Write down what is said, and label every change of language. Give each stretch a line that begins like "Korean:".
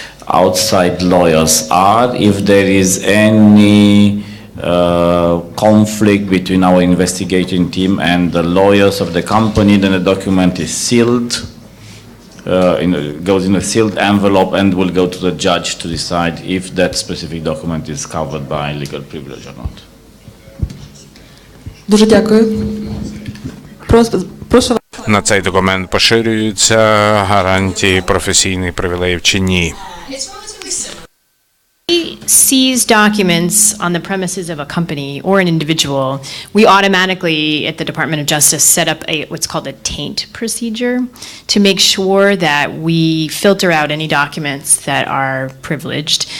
English: Outside lawyers are. If there is any conflict between our investigating team and the lawyers of the company, then the document is sealed. Goes in a sealed envelope and will go to the judge to decide if that specific document is covered by legal privilege or not.
Ukrainian: Дуже дякую. Прошу. На цей документ поширюються гарантії професійних привілеїв чи ні?
English: We seize documents on the premises of a company or an individual, we automatically at the Department of Justice set up what's called a taint procedure to make sure that we filter out any documents that are privileged.